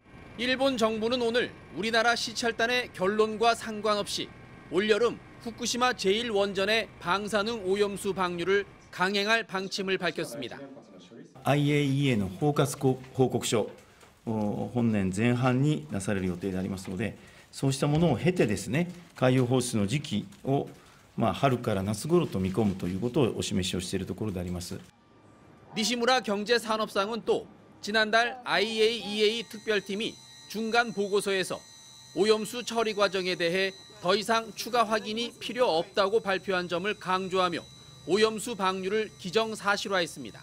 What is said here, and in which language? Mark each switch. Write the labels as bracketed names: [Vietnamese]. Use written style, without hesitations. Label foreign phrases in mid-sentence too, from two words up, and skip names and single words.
[Korean] 일본 정부는 오늘 우리나라 시찰단의 결론과 상관없이 올여름 후쿠시마 제1원전의 방사능 오염수 방류를 강행할 방침을 밝혔습니다. [Japanese] IAEA の包括報告書、本年前半になされる予定でありますので、そうしたものを経てですね、海洋放出の時期を春から夏頃と見込むということをお示しをしているところであります。 [Korean] 니시무라 경제산업상은 또 지난달 IAEA 특별팀이 중간 보고서에서 오염수 처리 과정에 대해 더 이상 추가 확인이 필요 없다고 발표한 점을 강조하며 오염수 방류를 기정사실화했습니다.